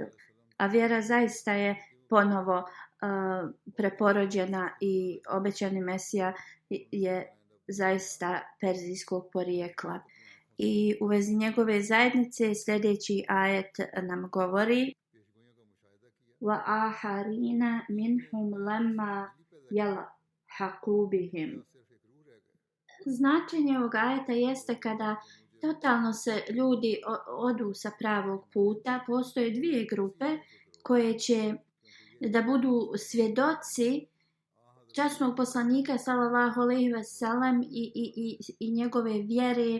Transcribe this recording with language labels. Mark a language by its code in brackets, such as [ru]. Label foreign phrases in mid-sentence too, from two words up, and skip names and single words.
[bs] A vjera zaista je ponovo preporođena i obećani Mesija je zaista perzijskog porijekla. I u vezi njegove zajednice sljedeći ajet nam govori: [ar] وآخرين منهم لما يلحقوا بهم. [bs] Značenje ovog ajeta jeste kada totalno se ljudi odu sa pravog puta, postoje dvije grupe koje će da budu svjedoci časnog poslanika [ar] صلى الله عليه وسلم [bs] i njegove vjere.